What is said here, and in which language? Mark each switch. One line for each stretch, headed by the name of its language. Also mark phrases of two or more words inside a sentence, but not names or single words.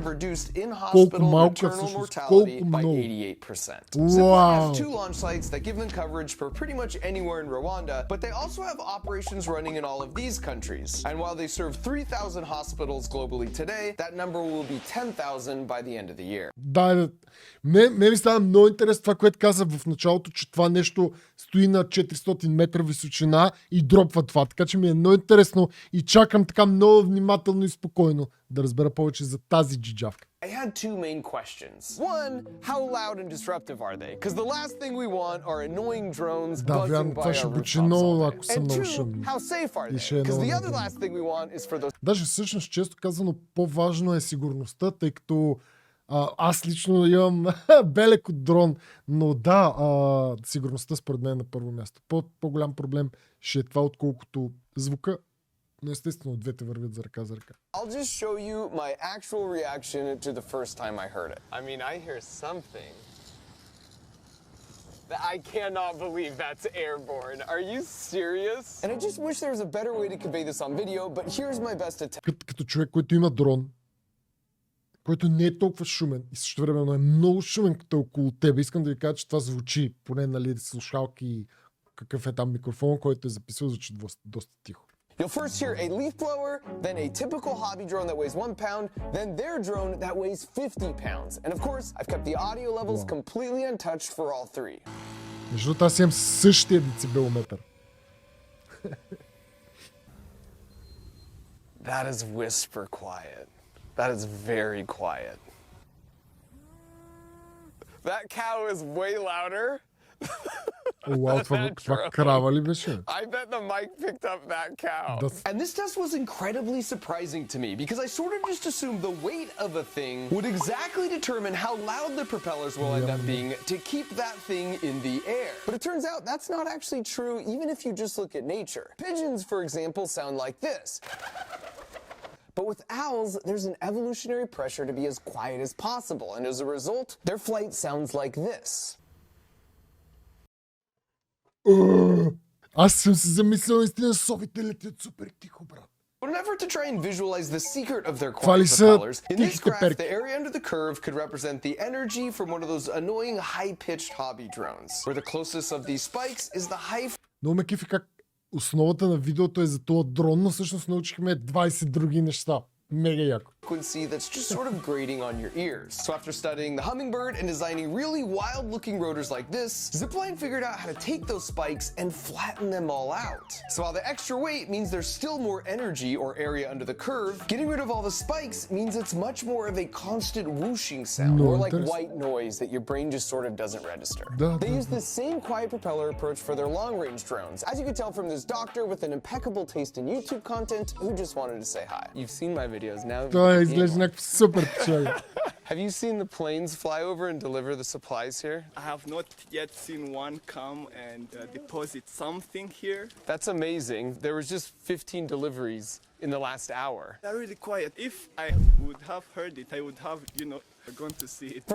English: have reduced in-hospital maternal mortality by 88%. Zipline has 2 launch sites that give them coverage for pretty much anywhere in Rwanda, but they also have operations running in all of these countries. And while they serve 3,000 hospitals globally today, that number will be 10,000 by the end of the year.
Bulgarian: Да, ми става много интересно това, което каза в началото, че това нещо стои на 400 метра височина и дропва това. Така че ми е много интересно и чакам така много внимателно и спокойно да разбера повече за тази джиджавка.
English: I had 2 main questions. One, how loud and disruptive are they? Because the last thing we want are annoying drones buzzing by our rooftops all day. And 2, how safe are they? Because the other last thing we want is for those...
Bulgarian: Даже всъщност, често казано, по-важно е сигурността, тъй като аз лично имам белек от дрон, но да, сигурността според мен е на първо място. По-голям проблем ще е това, отколкото звука. Но естествено, двете вървят за ръка за ръка.
English: I'll just show you my actual reaction to the first time I heard it. I mean, I hear something. I cannot believe that's airborne. Are you serious? And I just wish there was a better way to convey this on video, but here's my best attempt.
Bulgarian: Като човек, който има дрон, който не е толкова шумен и също времено е много шумен, като е около тебе. Искам да ви кажа, че това звучи, поне нали слушалки, какъв е там микрофон, който е записал, звучи доста тихо.
English: You'll first hear a leaf blower, then a typical hobby drone that weighs 1 pound, then their drone that weighs 50 pounds. And of course, I've kept the audio levels completely untouched for all 3.
Bulgarian: Между другото, аз имам същия децибелометър.
English: That is whisper quiet. That is very quiet. That cow is way louder.
Bulgarian: Вау, това крава ли беше?
English: I bet the mic picked up that cow. And this test was incredibly surprising to me because I sort of just assumed the weight of a thing would exactly determine how loud the propellers will end up being to keep that thing in the air. But it turns out that's not actually true even if you just look at nature. Pigeons, for example, sound like this. But with owls, there's an evolutionary pressure to be as quiet as possible, and as a result, their flight sounds like this.
Bulgarian: Аз съм се замислял, наистина совите летят супер тихо, брат.
English: In an effort to try and visualize the secret of their quiet propellers, in this graph, the area under the curve could represent the energy from one of those annoying high-pitched hobby drones, where the closest of these spikes is the high...
Bulgarian: Много ме кефи как основата на видеото е за този дрон, но всъщност научихме 20 други неща. Mega яко.
English: Frequency that's just sort of grating on your ears. So after studying the hummingbird and designing really wild-looking rotors like this, Zipline figured out how to take those spikes and flatten them all out. So while the extra weight means there's still more energy or area under the curve, getting rid of all the spikes means it's much more of a constant whooshing sound, or like white noise that your brain just sort of doesn't register. They use the same quiet propeller approach for their long-range drones, as you can tell from this doctor with an impeccable taste in YouTube content who just wanted to say hi. You've seen my videos now.
Bulgarian: Изглежда някакъв супер печали.
English: Have you seen the planes fly over and deliver the supplies here? I have not yet seen one come and deposit something here. That's amazing. There was just 15 deliveries in the last hour. They're really quiet. If I would have heard it, I would have, gone to see it.